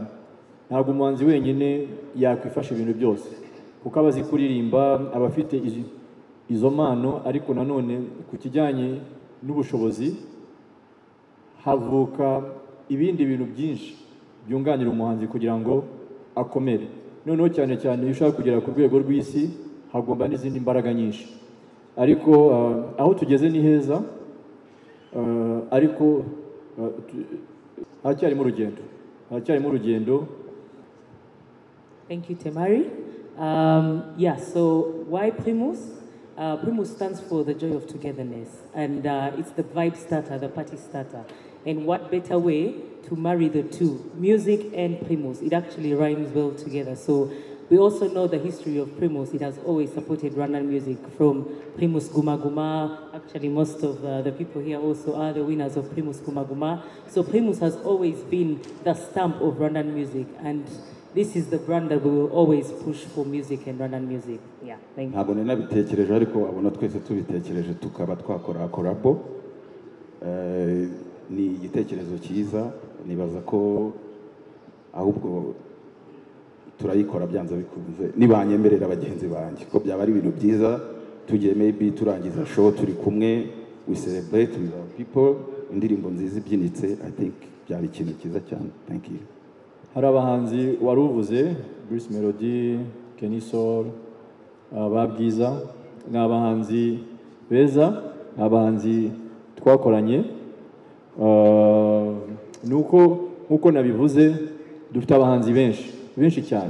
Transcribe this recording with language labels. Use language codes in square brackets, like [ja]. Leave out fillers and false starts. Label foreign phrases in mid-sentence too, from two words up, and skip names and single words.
[rw] Ntabwo umuhanzi wenyine yakwifasha ibintu byose, kuko abazi kuririmba, abafite izo mpano, ariko nanone ku kijyanye n'ubushobozi havuka ibindi bintu byinshi byunganira umuhanzi kugira ngo akomere. Noneho cyane cyane iyo ushaka kugera ku rwego rw'isi hagomba n'izindi mbaraga nyinshi, ariko aho tugeze ni heza, ariko haracyarimo urugendo. [en] Thank you, Temari. So why Primus? Primus stands for the joy of togetherness, and it's the vibe starter, the party starter. And what better way to marry the two, music and Primus? It actually rhymes well together. So we also know the history of Primus. It has always supported Rwandan music, from Primus Guma Guma. Actually, most of the people here also are the winners of Primus Guma Guma. So Primus has always been the stamp of Rwandan music, and this is the brand that we will always push for music and Rwandan music. Yeah, thank you. [rw] Ntabwo nabitekereje, ariko abona twese tubitekereje tukaba twakora collabo. Ni igitekerezo cyiza, nibaza ko ahubwo turayikora byanza bikunze nibanyemerera bagenzi banjye ko byaba ari ibintu byiza. Tugiye maybe turangiza show turi kumwe, [en] we celebrate with our people, [rw] indirimbo nziza ibyinitse. [en] I think [rw] byari ikintu cyiza cyane. [en] Thank you. [rw] Hari abahanzi wari uvuze, Bruce Melody, Kenny Soul, ba Bwiza, ni abahanzi beza, ni abahanzi twakoranye. Nk'uko nabivuze dufite abahanzi benshi cyane.